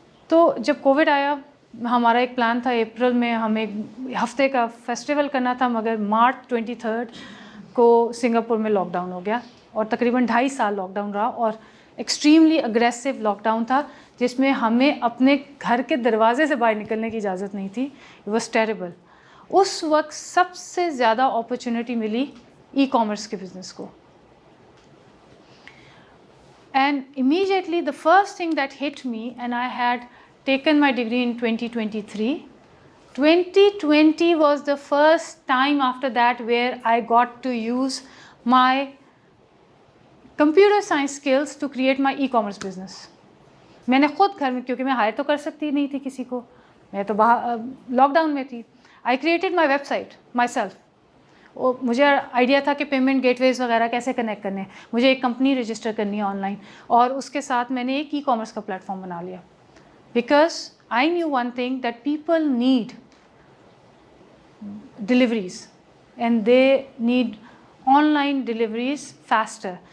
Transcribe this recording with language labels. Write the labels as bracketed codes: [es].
[ur] تو جب کووڈ آیا ہمارا ایک پلان تھا اپریل میں ہمیں ہفتے کا فیسٹیول کرنا تھا, مگر مارچ 23 کو سنگاپور میں لاک ڈاؤن ہو گیا اور تقریباً 2.5 سال لاک ڈاؤن رہا, اور ایکسٹریملی اگریسو لاک ڈاؤن تھا جس میں ہمیں اپنے گھر کے دروازے سے باہر نکلنے کی اجازت نہیں تھی. [en] It was terrible. [ur] اس وقت سب سے زیادہ اپرچونیٹی ملی ای کامرس کے بزنس کو. [en] And immediately the first thing that hit me, and I had taken my degree in 2023. 2020 was the first time after that where I got to use my computer science skills to create my e-commerce business. [ur] میں نے خود گھر میں, کیونکہ میں higher تو کر سکتی نہیں تھی کسی کو, میں تو باہر لاک ڈاؤن میں تھی. [en] I created my website myself. [ur] مجھے آئیڈیا تھا کہ پیمنٹ گیٹ ویز وغیرہ کیسے کنیکٹ کرنے ہیں, مجھے ایک کمپنی رجسٹر کرنی ہے آن لائن, اور اس کے ساتھ میں نے ایک ای کامرس کا پلیٹ فارم بنا لیا. [en] Because I knew one thing that people need deliveries and they need online deliveries faster.